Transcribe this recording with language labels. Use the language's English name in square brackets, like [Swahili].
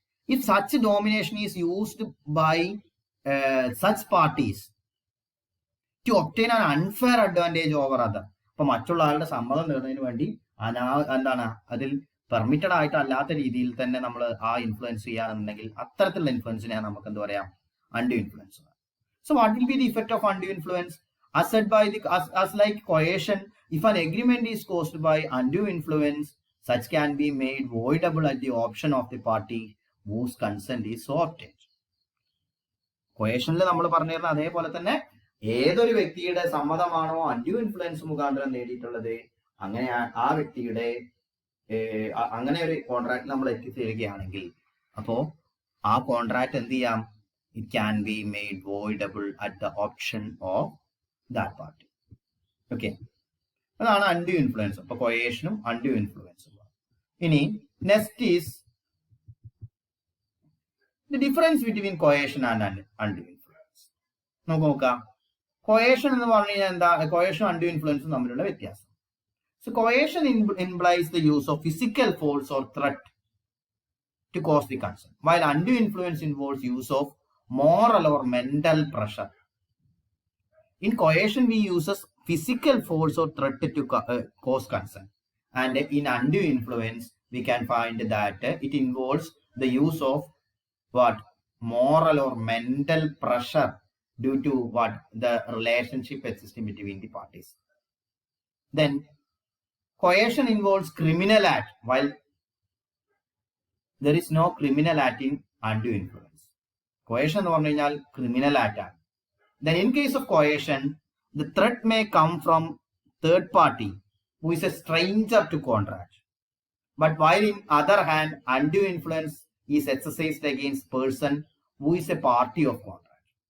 [English] If such domination is used by such parties to obtain an unfair advantage over other, [Malayalam] അപ്പൊ മറ്റുള്ള ആളുടെ സമ്മതം നേടുന്നതിന് വേണ്ടി എന്താണ് അതിൽ പെർമിറ്റഡ് ആയിട്ട് അല്ലാത്ത രീതിയിൽ തന്നെ നമ്മൾ ആ ഇൻഫ്ലുവൻസ് ചെയ്യാന്നുണ്ടെങ്കിൽ അത്തരത്തിലുള്ള ഇൻഫ്ലുവൻസിനെ നമുക്ക് എന്ത് പറയാം? Undue influence. [English] So what will be the effect of undue influence? As said by as like coercion, if an agreement is caused by undue influence, such can be made voidable at the option of the party whose consent is so obtained. [Malayalam] കൊയേഷനിൽ നമ്മൾ പറഞ്ഞിരുന്ന അതേപോലെ തന്നെ ഏതൊരു വ്യക്തിയുടെ സമ്മതമാണോ undue influence മുഖാന്തരം നേടിയിട്ടുള്ളത്, അങ്ങനെ ആ വ്യക്തിയുടെ അങ്ങനെ ഒരു കോൺട്രാക്ട് നമ്മൾ എത്തിച്ചേരുകയാണെങ്കിൽ അപ്പോ ആ കോൺട്രാക്ട് എന്ത് ചെയ്യാം? [English] It can be made voidable at the option of that party. Okay. [Malayalam] അതാണ് അൺഡ്യൂ ഇൻഫ്ലുവൻസ്. അപ്പൊ കൊയേഷനും അൺഡ്യൂ ഇൻഫ്ലുവൻസും. ഇനി next is [English] the difference between coercion and undue influence. [Malayalam] നമുക്ക് നോക്കാം. കൊയേഷൻ എന്ന് പറഞ്ഞു കഴിഞ്ഞാൽ എന്താ? കൊയേഷൻ അൺഡ്യൂ ഇൻഫ്ലുവൻസും തമ്മിലുള്ള വ്യത്യാസം. [English] So coercion implies the use of physical force or threat to cause the consent, while undue influence involves use of moral or mental pressure. In coercion, we use physical force or threat to cause consent, and in undue influence, we can find that it involves the use of what? Moral or mental pressure due to what? The relationship existing between the parties. Then coercion involves criminal act, while there is no criminal act in undue influence. [Malayalam] Coercion എന്ന് പറഞ്ഞു കഴിഞ്ഞാൽ criminal act ആണ്. [English] Then in case of coercion, the threat may come from third party who is a stranger to contract. But while in other hand, undue influence is exercised against person who is a party of contract.